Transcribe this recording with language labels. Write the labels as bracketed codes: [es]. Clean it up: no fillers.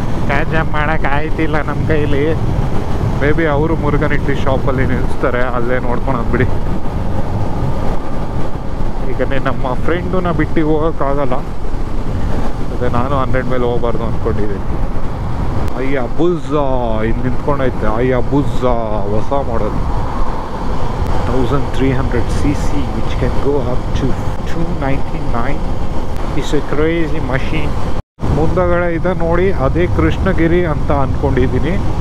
[kn] Catch up ಮಾಡೋಕೆ ಆಯ್ತಿಲ್ಲ ನಮ್ಮ ಕೈಲಿ. ಮೇ ಬಿ ಅವರು ಮುರುಗನ್ ಇಡ್ಲಿ ಶಾಪಲ್ಲಿ ನಿಲ್ಲಿಸ್ತಾರೆ, ಅಲ್ಲೇ ನೋಡ್ಕೊಳೋದು ಬಿಡಿ. ಈಗ ನಮ್ಮ ಫ್ರೆಂಡನ್ನ ಬಿಟ್ಟು ಹೋಗೋಕ್ಕಾಗಲ್ಲ, ಅದೇ ನಾನು 100 ಮೇಲೆ ಹೋಗ್ಬಾರ್ದು ಅಂದ್ಕೊಂಡಿದ್ದೀನಿ. ಅಯ್ಯ ಬುಜ್ಜಾ ಇಲ್ಲಿ ನಿಂತ್ಕೊಂಡೈತೆ. ಅಯ್ಯ ಬುಜ್ಜಾ ಹೊಸ ಮಾಡಲ್ 1300cc [en] which can go up to 299. It's a crazy machine. [kn] ಮುಂದಗಡೆ ಇದೆ ನೋಡಿ, ಅದೇ ಕೃಷ್ಣಗಿರಿ ಅಂತ ಅಂದ್ಕೊಂಡಿದ್ದೀನಿ.